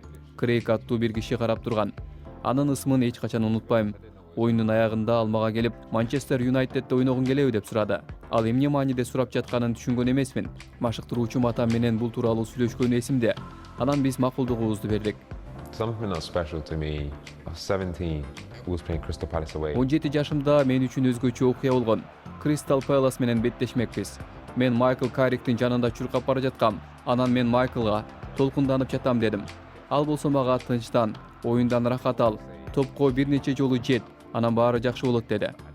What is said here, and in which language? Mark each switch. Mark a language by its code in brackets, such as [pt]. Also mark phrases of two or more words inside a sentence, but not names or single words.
[ky] Крейг аттуу бир киши карап турган. Анын ысмын эч качан унутпайм. Оюндун аягында ал мага келип, Манчестер Юнайтедде ойногуң келеби деп сурады. Ал эмне мааниде сурап жатканын түшүнгөн эмесмин. Машыктыруучум атам менен бул тууралуу сүйлөшкөнү эсимде. Анан биз макулдугубузду бердик. [en] Something that's special to me. I was 17. I was playing Crystal Palace away. [ky] 17 жашымда мен үчүн өзгөчө окуя болгон. Кристал Пэлас менен беттешмекпиз. Мен Майкл Карриктин жанында чуркап бара жаткам. Анан мен Майклга толкунданып жатам дедим. Ал болсо мага тынчтан, оюндан рахат ал, топко бир нече жолу жет, анан баары жакшы болот деди.